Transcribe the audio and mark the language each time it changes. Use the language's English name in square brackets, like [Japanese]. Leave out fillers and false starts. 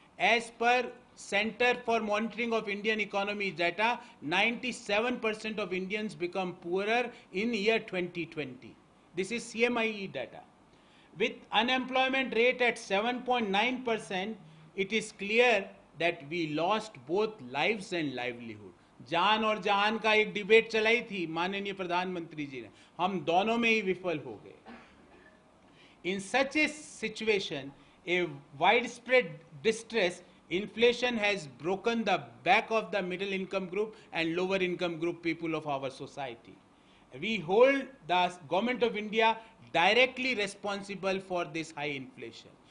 [English] As per Center for Monitoring of Indian Economy data, 97% of Indians become poorer in year 2020. This is CMIE data. With unemployment rate at 7.9%, it is clear that we lost both lives and livelihood. [Hindi] जान और जहान का एक debate चलाई थी माननीय प्रधानमंत्री जी ने, हम दोनों में ही विफल हो गए. [English] In such a situation, a widespread distress, inflation has broken the back of the middle income group and lower income group people of our society. We hold the government of India directly responsible for this high inflation.